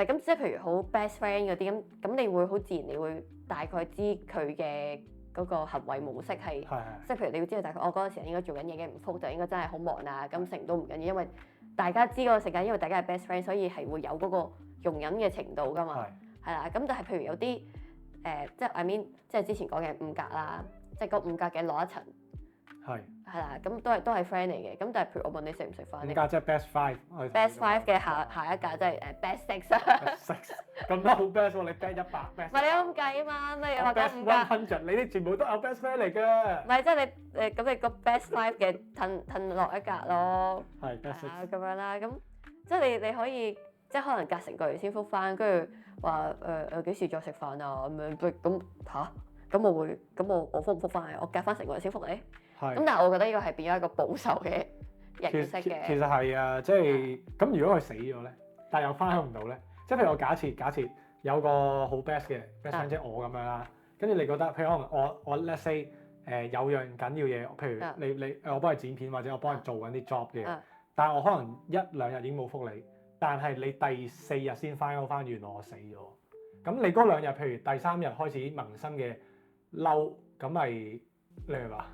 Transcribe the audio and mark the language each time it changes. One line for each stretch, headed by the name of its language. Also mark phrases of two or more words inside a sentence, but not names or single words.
Cantonese: 唔係咁，即係譬如好
English: best friend
Cantonese: 嗰啲咁，你會好自然，你會大概知佢嘅嗰個行為模式係，即係譬如你要知道大概我嗰陣時應該做緊嘢嘅，唔覆就應該真係好忙啊，咁成都唔緊要，因為大家知嗰個時間，因為大家係
English: best friend，
Cantonese: 所以係會有嗰個容忍嘅程度噶嘛，係啦。咁但係譬如有啲即係
English: I mean，
Cantonese: 即係之前講嘅5格啦，即係嗰5格嘅攞一層，係啦，咁都係 friend 嚟嘅。咁但係譬如我問你食唔食飯，5格即係
English: best five，best
Cantonese: five 嘅下一格即係
English: best six。
Cantonese: 咁都好 best 喎，你
English: best 100 best。
Cantonese: 唔係你咁計啊嘛，咩話講5格？100，你啲全部都有
English: best friend
Cantonese: 嚟嘅。唔係即係你咁你個
English: best five
Cantonese: 嘅褪落一格咯。係
English: best six
Cantonese: 咁樣啦，咁即係你可以即係可能隔成個月先覆返，跟住話幾時再食飯啊咁樣，咁嚇咁我會咁我覆唔覆返？我隔返成個月先覆你。咁但係我覺得呢個係變咗一個保守嘅形式嘅。其實係啊，即係咁如果佢死咗咧，但係又翻唔到咧，即係譬如我假設有個好 best 嘅
English: best friend
Cantonese: 即係我咁樣啦，跟住你覺得譬如可能我
English: let's say
Cantonese: 有樣緊要嘢，譬如啊你我幫你剪片或者我幫你做緊啲 job 嘅，啊但係我可能1-2日已經冇覆你，但係你第4日先翻翻，原來我死咗。咁你嗰2日，譬如第3日開始萌生嘅嬲，咁咪你明嘛？